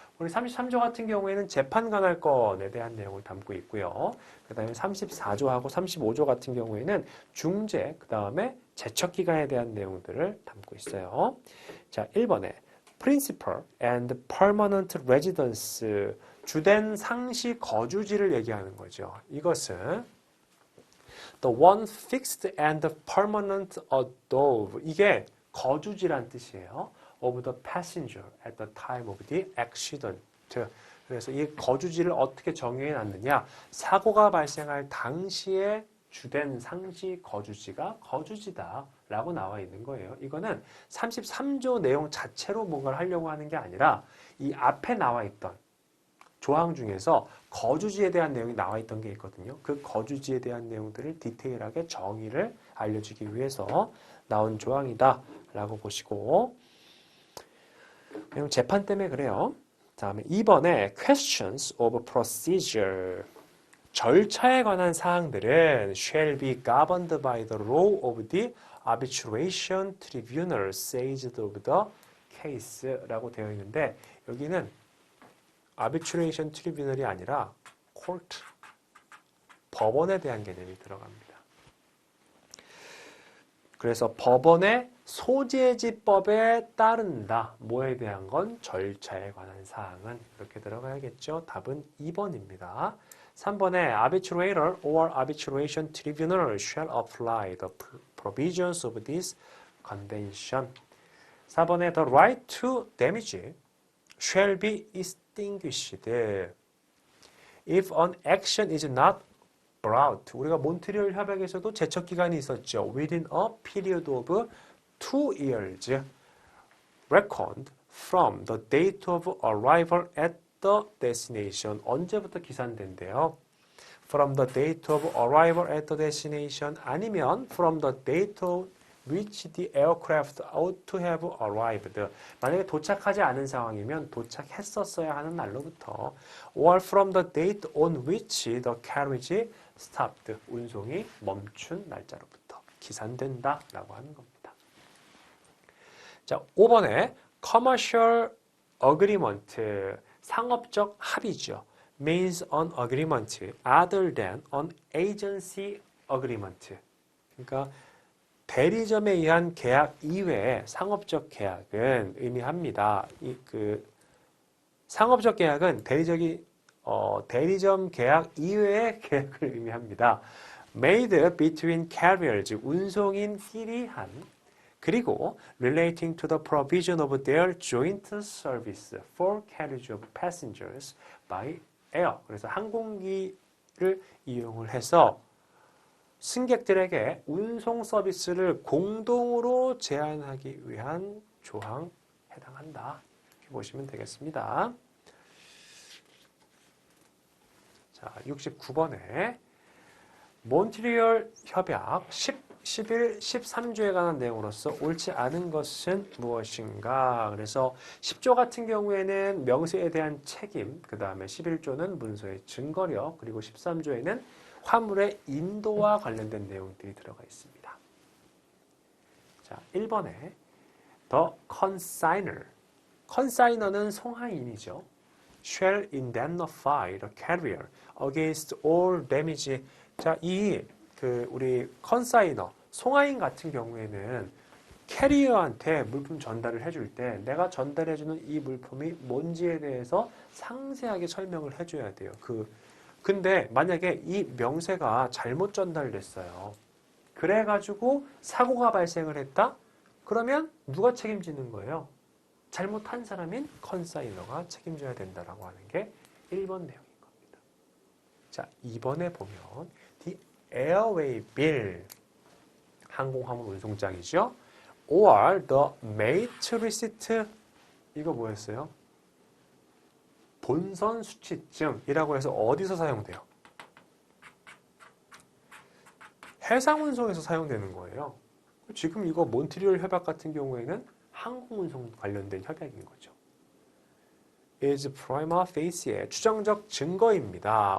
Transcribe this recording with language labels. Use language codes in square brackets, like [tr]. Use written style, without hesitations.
[ko] 우리 33조 같은 경우에는 재판 관할 건에 대한 내용을 담고 있고요. 그 다음에 34조하고 35조 같은 경우에는 중재, 그 다음에 제척기간에 대한 내용들을 담고 있어요. 자, 1번에 [en] Principal and Permanent Residence, [ko] 주된 상시 거주지를 얘기하는 거죠. 이것은 [en] The one fixed and permanent abode, [ko] 이게 거주지란 뜻이에요. [en] Of the passenger at the time of the accident. [ko] 그래서 이 거주지를 어떻게 정의해 놨느냐? 사고가 발생할 당시에 주된 상시 거주지가 거주지다라고 나와 있는 거예요. 이거는 33조 내용 자체로 뭔가를 하려고 하는 게 아니라 이 앞에 나와 있던 조항 중에서 거주지에 대한 내용이 나와 있던 게 있거든요. 그 거주지에 대한 내용들을 디테일하게 정의를 알려주기 위해서 나온 조항이다라고 보시고, 재판 때문에 그래요. 다음에 2번에 [en] questions of procedure. [ko] 절차에 관한 사항들은 [en] shall be governed by the law of the arbitration tribunal seized of the case라고 [ko] 되어 있는데 여기는 [en] arbitration tribunal이 아니라 court, [ko] 법원에 대한 개념이 들어갑니다. 그래서 법원의 소재지법에 따른다. 뭐에 대한 건? 절차에 관한 사항은 이렇게 들어가야겠죠. 답은 2번입니다. 3번에 [en] arbitrator or arbitration tribunal shall apply the provisions of this convention. 4번에 the right to damage shall be extinguished if an action is not brought. [ko] 우리가 몬트리올 협약에서도 제척 기간이 있었죠. [en] Within a period of 2 years reckoned from the date of arrival at the destination. [ko] 언제부터 기산된대요? [en] From the date of arrival at the destination 아니면 from the date of which the aircraft ought to have arrived. [ko] 만약에 도착하지 않은 상황이면 도착했었어야 하는 날로부터 [en] or from the date on which the carriage stopped. [ko] 운송이 멈춘 날짜로부터 기산된다라고 하는 겁니다. 자, 5번에 commercial agreement, 상업적 합의죠. [en] means an agreement other than an agency agreement. [ko] 그러니까 대리점에 의한 계약 이외의 상업적 계약은 의미합니다. 상업적 계약은 대리점이 대리점 계약 이외의 계약을 의미합니다. [en] made between carriers, [ko] 운송인끼리 한, 그리고 [en] relating to the provision of their joint service for carriage of passengers by air. [ko] 그래서 항공기를 이용을 해서 승객들에게 운송 서비스를 공동으로 제한하기 위한 조항에 해당한다. 이렇게 보시면 되겠습니다. 자, 69번에 몬트리올 협약 11, 13조에 관한 내용으로서 옳지 않은 것은 무엇인가? 그래서 10조 같은 경우에는 명세에 대한 책임, 그 다음에 11조는 문서의 증거력, 그리고 13조에는 화물의 인도와 관련된 내용들이 들어가 있습니다. 자, 1번에 [en] The consignor. [ko] consignor는 송하인이죠. [en] shall indemnify the carrier against all damage. [ko] 자, 우리 컨사이너, 송하인 같은 경우에는 캐리어한테 물품 전달을 해줄 때 내가 전달해주는 이 물품이 뭔지에 대해서 상세하게 설명을 해줘야 돼요. 근데 만약에 이 명세가 잘못 전달됐어요. 그래가지고 사고가 발생을 했다? 그러면 누가 책임지는 거예요? 잘못한 사람인 컨사이너가 책임져야 된다라고 하는 게 1번 내용인 겁니다. 자, 2번에 보면 The Airway Bill, 항공화물 운송장이죠. [en] or the mate receipt, [ko] 이거 뭐였어요? 본선 수취증이라고 해서 어디서 사용돼요? 해상운송에서 사용되는 거예요. 지금 이거 몬트리올 협약 같은 경우에는 항공운송 관련된 협약인 거죠. [en] is prima facie, [ko] 추정적 증거입니다.